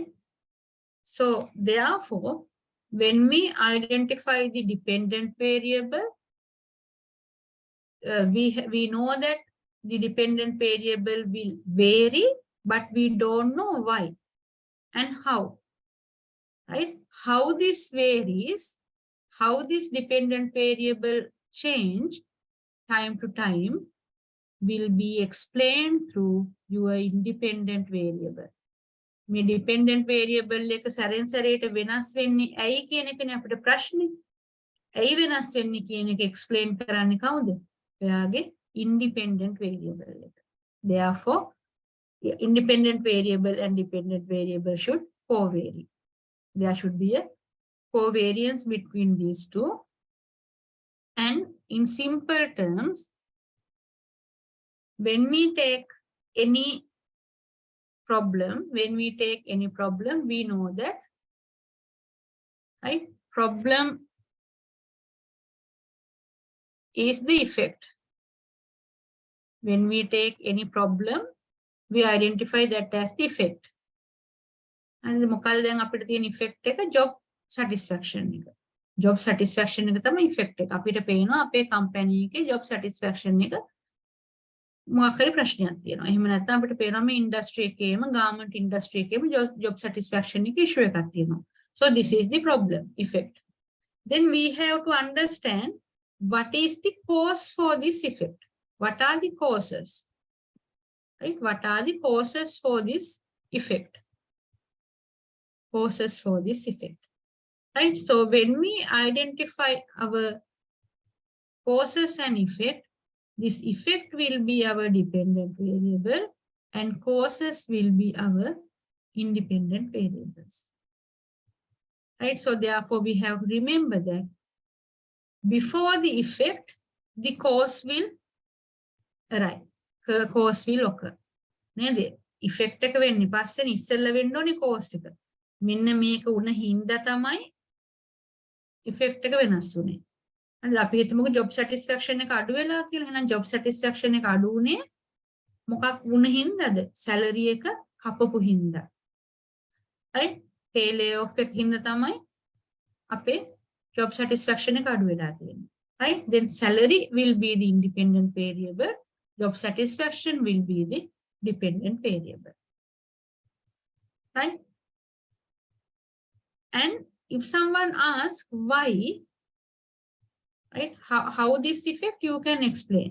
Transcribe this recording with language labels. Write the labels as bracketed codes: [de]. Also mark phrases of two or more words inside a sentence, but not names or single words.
[en] So therefore, when we identify the dependent variable, we know that the dependent variable will vary, but we don't know why and how. Right? How this varies, how this dependent variable change time to time will be explained through your independent variable. [si] මේ [en] dependent variable [si] එක සැරෙන් සැරේට වෙනස් වෙන්නේ ඇයි කියන එකනේ අපිට ප්‍රශ්නේ. ඇයි වෙනස් වෙන්නේ කියන එක explain කරන්නේ කවුද? ඔයාගේ [en] independent variable [si] එක. [en] Therefore, independent variable and dependent variable should covary. There should be a covariance between these two. And in simple terms, when we take any problem, we know that, right, problem is the effect. When we take any problem, we identify that as the effect. [si] And මොකක්ද දැන් අපිට තියෙන effect එක [en] job satisfaction [si] එක. [en] Job satisfaction [si] එක තමයි effect එක. අපිට පේනවා අපේ company එකේ [en] job satisfaction [si] එක මොකක් හරි ප්‍රශ්නයක් තියෙනවා. එහෙම නැත්නම් අපිට පේනවා මේ industry එකේම [en] garment industry [si] එකේම [en] job satisfaction [si] එක issue එකක් තියෙනවා. [en] So this is the problem effect. Then we have to understand what is the cause for this effect. What are the causes? Right? What are the causes for this effect? Causes for this effect. Right? So when we identify our causes and effect, this effect will be our dependent variable and causes will be our independent variables. Right? So therefore we have to remember that before the effect, the cause will arrive. Cause will occur. [si] නේද? effect එක වෙන්නේ පස්සේ ඉස්සෙල්ලා වෙන්න ඕනේ cause එක. මෙන්න මේක උන හින්දා තමයි effect එක වෙනස් වුනේ. හරිද? අපි හිතමුකෝ [en] job satisfaction [si] එක අඩු වෙලා කියලා. එහෙනම් [en] job satisfaction [si] එක අඩු වුනේ මොකක් වුණ හින්දාද? salary එක කපපු හින්දා. [en] right? pay layoff [si] එක හින්දා තමයි අපේ [en] job satisfaction [si] එක අඩු වෙලා තියෙන්නේ. [en] right? Then salary will be the independent variable. Job satisfaction will be the dependent variable. Right? And if someone asks why, right, how this effect, you can explain.